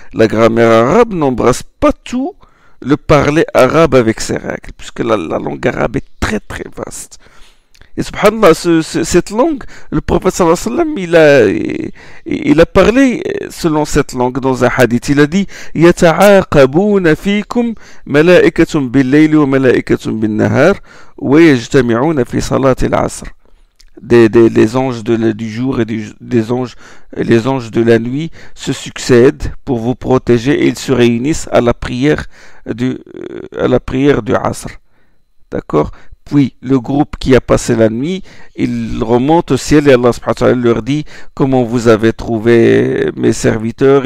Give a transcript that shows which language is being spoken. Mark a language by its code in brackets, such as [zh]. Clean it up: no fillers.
[fr] La grammaire arabe n'embrasse pas tout le parler arabe avec ses règles, puisque la langue arabe est très très vaste. Et subhanallah, cette langue, le prophète sallallahu alayhi wa sallam, il a parlé selon cette langue dans un hadith. Il a dit [ar] يتعاقبون فيكم ملائكة بالليل وملائكة بالنهار ويجتمعون في صلاة العصر. [fr] Les anges du jour et les anges de la nuit se succèdent pour vous protéger et ils se réunissent à la prière du Asr. D'accord? Puis le groupe qui a passé la nuit, il remonte au ciel et Allah subhanahu wa ta'ala leur dit comment vous avez trouvé mes serviteurs.